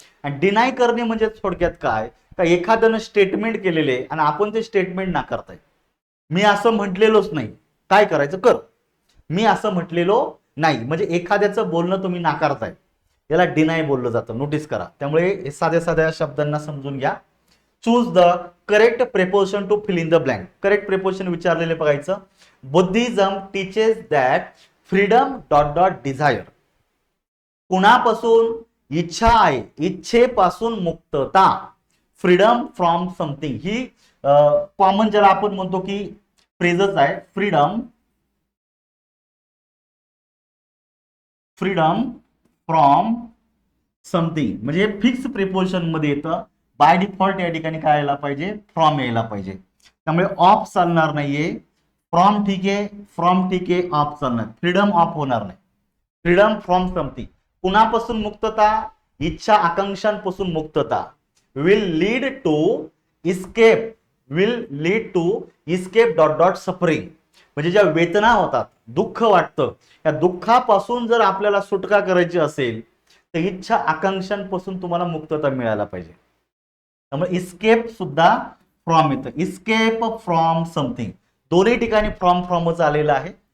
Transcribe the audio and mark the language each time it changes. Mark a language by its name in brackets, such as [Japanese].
[Marathi] आणि डिनाय करणे म्हणजे थोडक्यात काय, का एखाद्यानं स्टेटमेंट केलेले आणि आपण ते स्टेटमेंट नाकारताय. मी असं म्हटलेलोच नाही, काय करायचं कर. मी असं म्हटलेलो नाही म्हणजे एखाद्याचं बोलणं तुम्ही नाकारताय, याला डिनाय बोललं जातं. नोटीस करा. त्यामुळे साध्या साध्या शब्दांना समजून घ्या. [English] Choose the correct preposition to fill in the blank. [Marathi] Correct preposition विचारलेले बघायचं. [English] Buddhism teaches that freedom dot dot desire. [Marathi] कुणापासून इच्छा आहे, इच्छेपासून मुक्तता. Freedom from something he common ज्याला आपण म्हणतो की फ्रेजच आहे. फ्रीडम, फ्रीडम फ्रॉम समथिंग म्हणजे फिक्स प्रिपोजिशन मध्ये येतं. बाय डिफॉल्ट या ठिकाणी काय यायला पाहिजे, फ्रॉम यायला पाहिजे. त्यामुळे ऑफ चालणार नाहीये. फ्रॉम ठीक आहे, फ्रॉम ठीक आहे, ऑफ चालणार. फ्रीडम ऑफ होणार नाही. Freedom from something. कुणापासून मुक्तता, इच्छा आकांक्षांपासून मुक्तता. [English] Will lead to escape, will lead to escape dot dot suffering. [Marathi] म्हणजे ज्या वेदना होतात, दुःख वाटतं, या दुःखापासून जर आपल्याला सुटका करायची असेल तर इच्छा आकांक्षांपासून तुम्हाला मुक्तता मिळायला पाहिजे. त्यामुळे इस्केप सुद्धा फ्रॉम येतं. इस्केप फ्रॉम समथिंग दोन्ही ठिकाणी फ्रॉम फ्रॉमच आलेला आहे.